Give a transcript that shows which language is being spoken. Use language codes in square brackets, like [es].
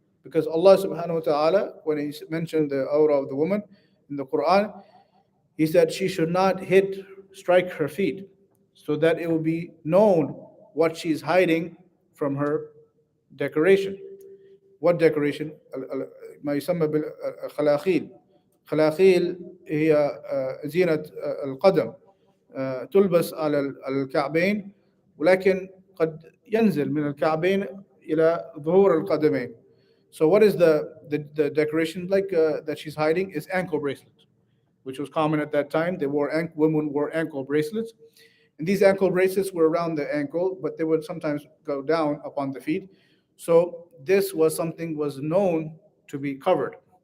[en] Because Allah subhanahu wa ta'ala, when He mentioned the aura of the woman in the Quran, He said she should not strike her feet, so that it will be known what she's hiding from her decoration. What decoration? [ar] ما يسمى بالخلاخيل. خلاخيل هي زينة القدم تلبس على الكعبين ولكن قد ينزل من الكعبين إلى ظهور القدمين. [en] So what is the decoration like that she's hiding? Is ankle bracelets, which was common at that time. Women wore ankle bracelets, and these ankle bracelets were around the ankle, but they would sometimes go down upon the feet. So this was something was known to be covered.